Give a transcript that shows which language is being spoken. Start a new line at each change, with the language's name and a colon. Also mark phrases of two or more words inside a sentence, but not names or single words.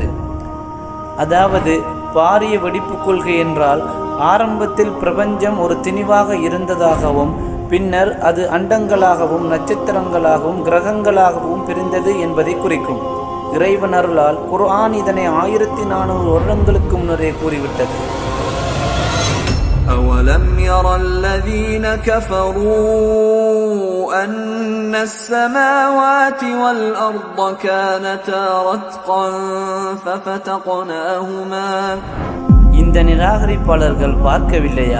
Tamil: அதாவது பாரிய வெடிப்பு கொள்கை என்றால் ஆரம்பத்தில் பிரபஞ்சம் ஒரு திணிவாக இருந்ததாகவும் பின்னர் அது அண்டங்களாகவும் நட்சத்திரங்களாகவும் கிரகங்களாகவும் பிரிந்தது என்பதை குறிக்கும். இறைவன் அருளால் குர்ஆன் இதனை 1400 வருடங்களுக்கு முன்னரே கூறிவிட்டது.
Arabic: أَوَلَمْ يَرَ الَّذِينَ كَفَرُوا أن السماوات والأرض كانتا رتقا ففتقناهما.
Tamil: இந்த நிராகரிப்பாளர்கள் பார்க்கவில்லையா?